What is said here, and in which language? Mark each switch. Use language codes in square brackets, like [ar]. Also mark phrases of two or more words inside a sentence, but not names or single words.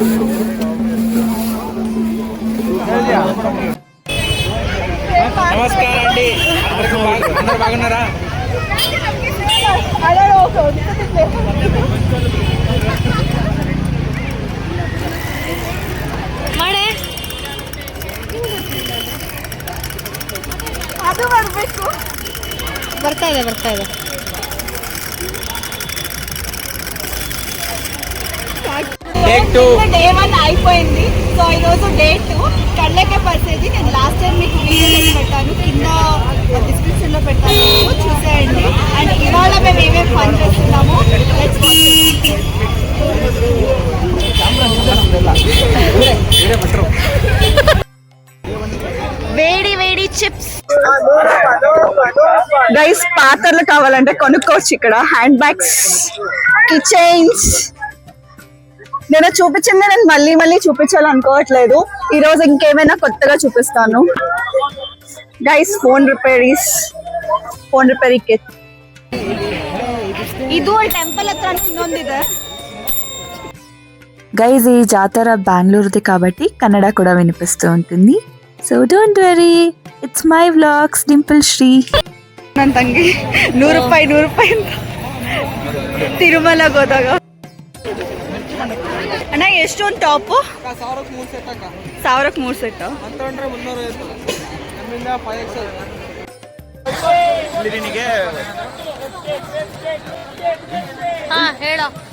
[te] నమస్కారం అండి, అందరూ బాగున్నారా? [kn] ಮಾಡೆ ಅದು ಬರ್ಬೇಕು. ಬರ್ತಾ ಇದೆ ಬರ್ತಾ ಇದೆ. [te] డే 1 అయిపోయింది. సో ఈరోజు డే 2 కళ్ళకే పరిస్థితి. నేను [en] last time [te] మీకు వీడియోలో పెట్టాను, కింద డిస్క్రిప్షన్ లో పెట్టాను, చూసేయండి. అండ్ ఇవాళ మేము ఏమేమి పని చేస్తున్నాము వేడి వేడి చిప్స్. గైస్ పాత్రలు కావాలంటే కొనుక్కోవచ్చు ఇక్కడ. [en] Hand bags, kitchens. [te] నేను చూపించింది నేను మళ్ళీ మళ్ళీ చూపించాలనుకోవట్లేదు. ఈ రోజు ఇంకేమైనా కొత్తగా చూపిస్తాను. [en] Guys phone repair kit. [kn] ಇದು ಟೆಂಪಲ್ ಹತ್ರ ಇನ್ನೊಂದಿದೆ. [te] గైజ్ ఈ జాతర బెంగళూరుది కాబట్టి కన్నడ కూడా వినిపిస్తూ ఉంటుంది. [en] So don't worry, it's my vlogs Dimple Sri. [kn] ನನ್ನ ತಂಗಿ 100 ರೂಪಾಯಿ ತಿರುಮಲಗೆ ಹೋದಾಗ. ಅಣ್ಣ ಎಷ್ಟು ಒಂದು ಟಾಪು? 1000ಕ್ಕೆ 3 ಸೆಟ್. ಹಾ ಹೇಳೋ.